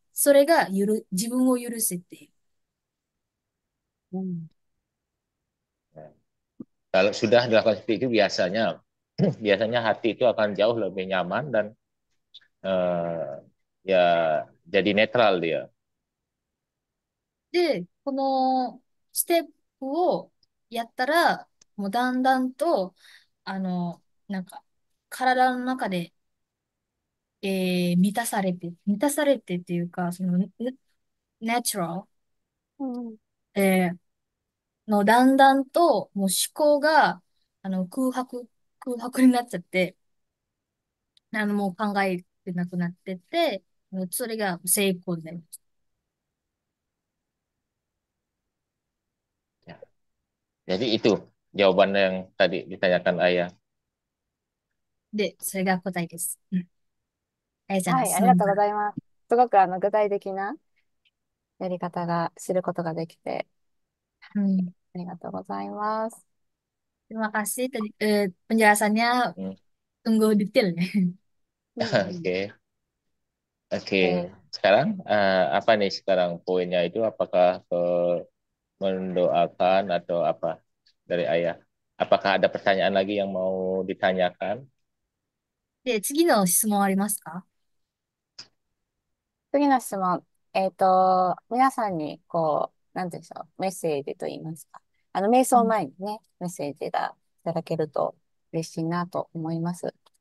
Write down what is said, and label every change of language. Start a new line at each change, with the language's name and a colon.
Japanese: それが自分を許すっていう。うん。
Indonesian: Kalau sudah dilakukan seperti itu biasanya biasanya hati itu akan jauh lebih nyaman dan ya jadi netral dia.
Japanese: で、このステップをやったら、もうだんだんと、なんか、体の中で、満たされてっていうか、ナチュラうん。ル、だんだんと、もう思考が、空白になっちゃって、もう考えてなくなってて、もうそれが成功になります。
Indonesian: Ya. Jadi itu jawaban yang tadi ditanyakan ayah.
Japanese: で、それが答えです。うん。ありがとうございまはい、す。ありがとうございます。すごく具体的なやり方が知ることができて、うん。ありがとうございます。
Indonesian: Terima kasih tadi penjelasannya Hmm. sungguh detail ya. うん、 Oke, oke. うん。 Sekarang apa nih sekarang poinnya itu apakah mendoakan atau apa dari ayah? Apakah ada pertanyaan lagi yang mau ditanyakan?
Japanese: で、次の質問ありますか？次の質問。皆さんに、なんていうんでしょう、メッセージと言いますか。瞑想うん。前にね、メッセージがいただけると嬉しいなと思います。